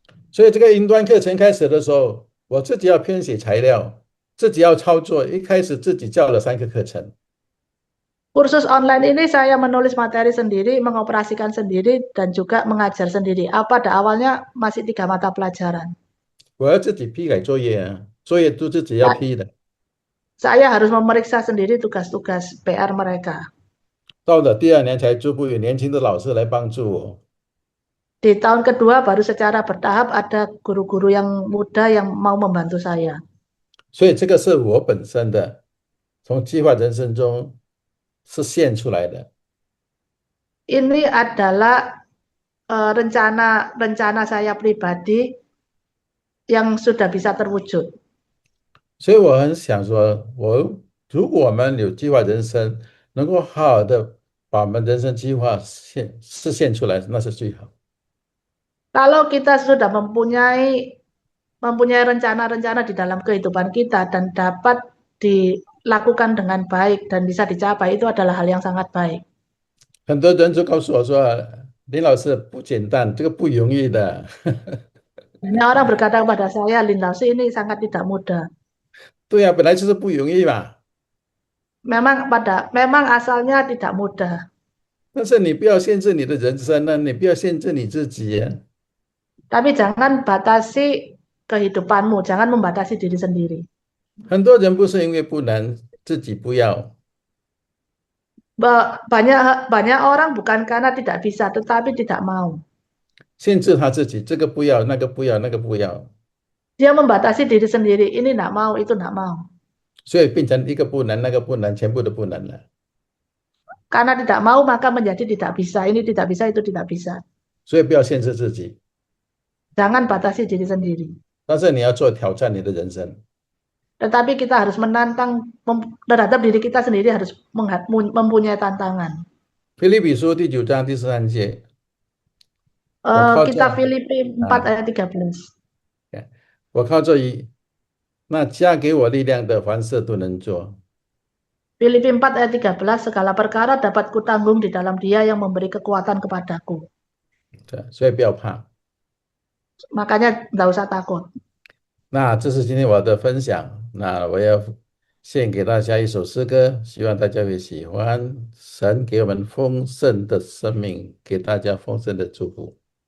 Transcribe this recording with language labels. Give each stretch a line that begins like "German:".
Chinese: 所以这个云端课程开始的时候，我自己要编写材料，自己要操作。一开始自己教了3个课程，
Indonesian: Kursus online ini saya menulis materi sendiri, mengoperasikan sendiri, dan juga mengajar sendiri. Pada awalnya masih 3 mata pelajaran.
Chinese: 我要自己批改作业啊，作业都自己要批的。
Indonesian: Saya harus memeriksa sendiri tugas-tugas PR mereka.
Chinese: 到了第2年才逐步有年轻的老师来帮助我。
Indonesian: Di tahun kedua baru secara bertahap ada guru-guru yang muda yang mau membantu saya.
Chinese: 所以这个是我本身的，从计划人生中实现出来的。
Indonesian: Ini adalah rencana saya pribadi yang sudah bisa terwujud.
Chinese: 所以我很想说，如果我们有计划人生，能够好好的把我们人生计划实现出来，那是最好。
Indonesian: Kalau kita sudah mempunyai rencana-rencana di dalam kehidupan kita dan dapat dilakukan dengan baik dan bisa dicapai, itu adalah hal yang sangat baik.
Chinese: 很多人就告诉我说，林老师不简单，这个不容易的。
Indonesian: Banyak orang berkata kepada saya, Lin Laosi ini sangat tidak mudah.
Chinese: 对呀，本来就是不容易嘛。
Indonesian: memang asalnya tidak mudah.
Chinese: 但是你不要限制你的人生啊，你不要限制你自己啊。
Indonesian: Tapi jangan batasi kehidupanmu, jangan membatasi diri sendiri.
Chinese: 很多人不是因为不能，自己不要，
Indonesian: Banyak banyak orang bukan karena tidak bisa, tetapi tidak mau.
Chinese: 限制他自己，这个不要，那个不要，那个不要，
Indonesian: Dia membatasi diri sendiri, ini tidak mau, itu tidak mau.
Chinese: 所以变成一个不能，那个不能，全部都不能了。
Indonesian: Karena tidak mau maka menjadi tidak bisa, ini tidak bisa, itu tidak bisa.
Chinese: 所以不要限制自己，
Indonesian: Jangan batasi diri sendiri.
Chinese: 但是你要做挑战你的人生。
Indonesian: Tetapi kita harus menantang terhadap diri kita sendiri harus mempunyai tantangan.
Chinese: 腓立比书第9章第13节，我靠这
Indonesian: Kita Filipi 4 啊， ayat 13.
Chinese: 我靠这那加给我力量的，凡事都能做。
Indonesian: Filipi 4 ayat 13, segala perkara dapat kutanggung di dalam Dia yang memberi kekuatan kepadaku.
Chinese: 对，所以不要怕。
Indonesian: Makanya nggak usah takut.
Chinese: 那这是今天我的分享，那我要献给大家一首诗歌，希望大家会喜欢。神给我们丰盛的生命，给大家丰盛的祝福。